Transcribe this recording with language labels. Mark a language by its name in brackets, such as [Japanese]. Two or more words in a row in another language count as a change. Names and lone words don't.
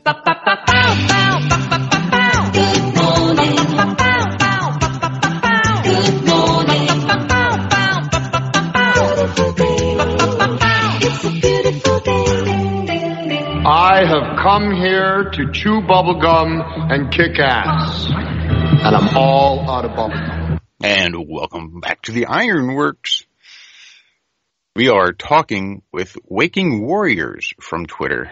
[English] Ba, ba, ba, bow, bow, ba, ba, ba, bow. Good morning. Ba, bow, bow, ba, ba, ba, bow. Good morning. Ba, bow, bow, ba, ba, ba, bow. Beautiful day. Ba, ba, ba, bow. It's a beautiful day. Ding, ding, ding. I have come here to chew bubblegum and kick ass. And I'm all out of bubblegum. And welcome back to the Ironworx. We are talking with Waking Warriors from Twitter.